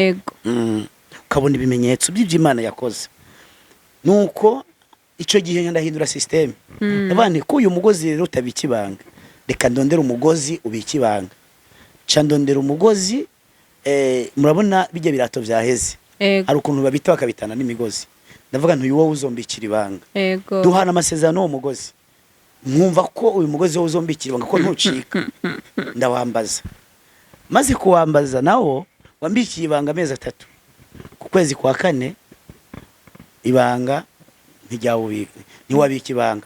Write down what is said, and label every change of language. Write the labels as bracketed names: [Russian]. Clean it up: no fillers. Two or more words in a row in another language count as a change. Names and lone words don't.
[Rundi] Ukabona ibimenyetso by'Imana yakoze. Nuko ico gihe ndahindura system. Abane ko uyu mugozi rero utabikibanga. Reka ndondera umugozi ubikibanga. Cha ndondera umugozi murabona bijye birato vyaheze. Ari ukuntu babita bakabitana n'imigozi. Ndavuga ntuyu wowe uzombikira ibanga. Duhana amasezerano n'uwo mugozi. Mwumva ko uyu mugozi wowe uzombikira ibanga ko ntucika. Ndawambaza. Maze kuwambaza nawo wambikiye ibanga amezi 3. Ku kwezi kwa 4 ibanga ntiwabika ibanga.